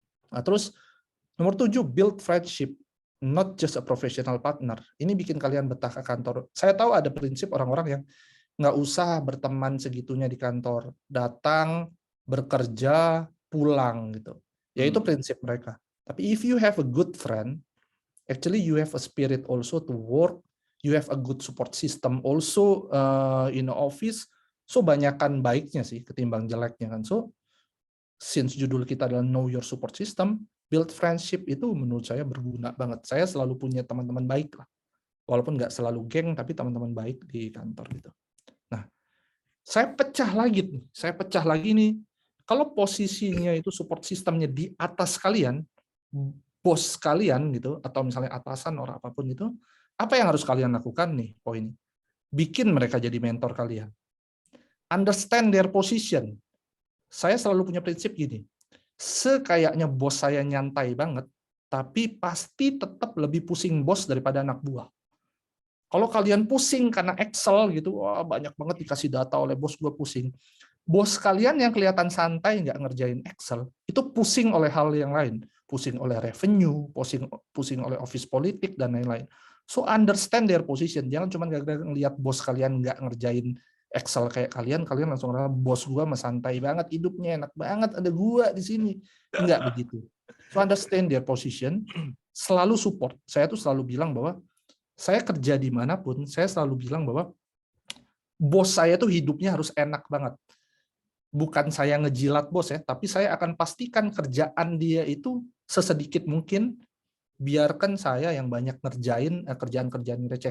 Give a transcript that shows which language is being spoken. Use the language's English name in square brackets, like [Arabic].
[Indonesian] Nah, terus nomor 7, [English] build friendship, not just a professional partner. [Indonesian] Ini bikin kalian betah ke kantor. Saya tahu ada prinsip orang-orang yang nggak usah berteman segitunya di kantor. Datang, bekerja, pulang gitu. Ya itu prinsip mereka. Tapi [English] if you have a good friend, actually you have a spirit also to work, you have a good support system also in the office. [Indonesian] So banyakkan baiknya sih ketimbang jeleknya kan. So since judul kita adalah [English] know your support system, build friendship [Indonesian] itu menurut saya berguna banget. Saya selalu punya teman-teman baik lah. Walaupun nggak selalu geng, tapi teman-teman baik di kantor gitu. Nah, saya pecah lagi nih. Kalau posisinya itu support sistemnya di atas kalian, bos kalian gitu, atau misalnya atasan orang apapun itu, apa yang harus kalian lakukan nih poin? Bikin mereka jadi mentor kalian. [English] Understand their position. [Indonesian] Saya selalu punya prinsip gini, sekayaknya bos saya nyantai banget, tapi pasti tetap lebih pusing bos daripada anak buah. Kalau kalian pusing karena Excel gitu, wah banyak banget dikasih data oleh bos, gue pusing. Bos kalian yang kelihatan santai nggak ngerjain Excel, itu pusing oleh hal yang lain. Pusing oleh revenue, pusing oleh office politik, dan lain-lain. [English] So understand their position. [Indonesian] Jangan cuma gara-gara ngelihat bos kalian nggak ngerjain Excel kayak kalian langsung ngerasa bos gue mah santai banget, hidupnya enak banget, ada gua di sini. Enggak begitu. [English] So understand their position, [Indonesian] selalu support. Saya tuh selalu bilang bahwa saya kerja dimanapun, saya selalu bilang bahwa bos saya tuh hidupnya harus enak banget. Bukan saya ngejilat bos ya, tapi saya akan pastikan kerjaan dia itu sesedikit mungkin, biarkan saya yang banyak ngerjain kerjaan-kerjaan receh.